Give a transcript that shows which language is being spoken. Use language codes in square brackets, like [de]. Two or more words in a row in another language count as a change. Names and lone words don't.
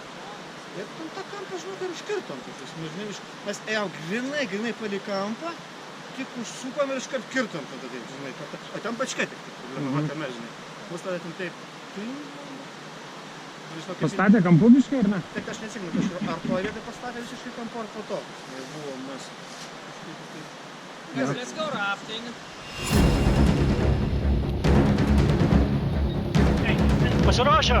[lt] Ir tam tą kampą, žinau, ir iškirtom. Mes ėjom grinai palei kampą, tik užsukom ir iškart kirtom tada, taip, žinai. O ten pačka tik problema, tame, žinai. Mus tada ten taip. Pastatė kampu biškai, ar ne? Taip, aš neatsimenu, ar to vietą pastatė visiškai kampu, ar po to. Buvo mes. [en] Let's go rafting. [lt] Pasiruošę?